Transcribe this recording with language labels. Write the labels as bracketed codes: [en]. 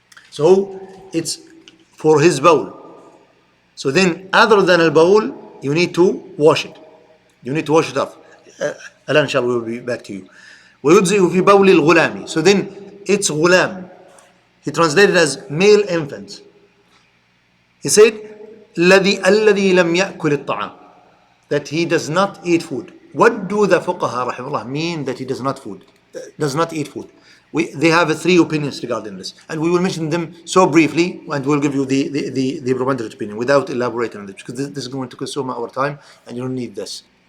[en] So it's for his bowl. So then, other than a bowl, you need to wash it. You need to wash it off. Alan, inshallah, we will be back to you. [ar] ويجزئ في بول الغلام. [en] So then, it's غلام. He translated as male infant. He said [ar] الذي لم يأكل الطعام. [en] That he does not eat food. What do the fuqaha rahimahullah mean that he does not eat food? They have three opinions regarding this, and we will mention them so briefly, and we'll give you the preponderant opinion without elaborating on this, because this is going to consume our time, and you don't need this.